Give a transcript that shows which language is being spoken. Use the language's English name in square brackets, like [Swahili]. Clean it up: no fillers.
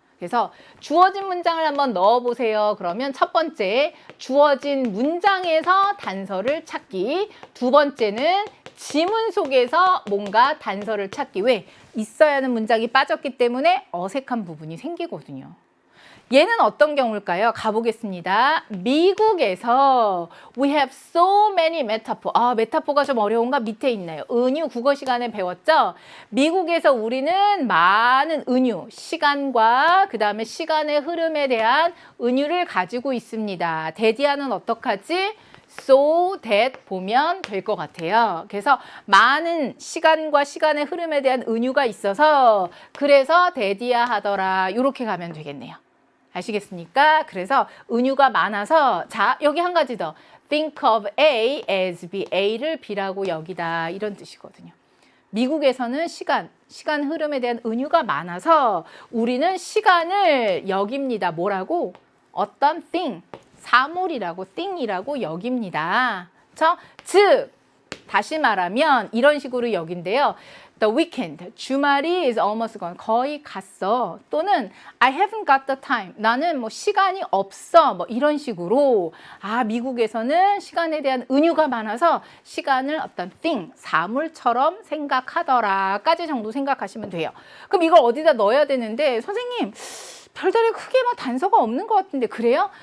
[Korean] 그래서 주어진 문장을 한번 넣어보세요. 그러면 첫 번째, 주어진 문장에서 단서를 찾기. 두 번째는 지문 속에서 뭔가 단서를 찾기. 왜? 있어야 하는 문장이 빠졌기 때문에 어색한 부분이 생기거든요. 얘는 어떤 경우일까요? 가보겠습니다. 미국에서 [English] we have so many metaphor. [Korean] 메타포가 좀 어려운가? 밑에 있나요? 은유 국어 시간에 배웠죠? 미국에서 우리는 많은 은유, 시간과 그 다음에 시간의 흐름에 대한 은유를 가지고 있습니다. 데디아는 어떡하지? so that 보면 될 것 같아요. 그래서 많은 시간과 시간의 흐름에 대한 은유가 있어서 그래서 데디아 하더라. 이렇게 가면 되겠네요. 아시겠습니까? 그래서 은유가 많아서 자, 여기 한 가지 더. [English] Think of A as B. [Korean] A를 B라고 여기다. 이런 뜻이거든요. 미국에서는 시간 흐름에 대한 은유가 많아서 우리는 시간을 여깁니다. 뭐라고? 어떤 thing, 사물이라고, thing이라고 여깁니다. 즉, 다시 말하면 이런 식으로 여긴데요. [English] The weekend, [Korean] 주말이 [English] is almost gone, [Korean] 거의 갔어. [English] 또는 I haven't got the time, [Korean] 나는 뭐 시간이 없어. 뭐 이런 식으로 미국에서는 시간에 대한 은유가 많아서 시간을 어떤 thing, 사물처럼 생각하더라까지 정도 생각하시면 돼요. 그럼 이걸 어디다 넣어야 되는데 선생님 별다른 크게 뭐 단서가 없는 것 같은데 그래요?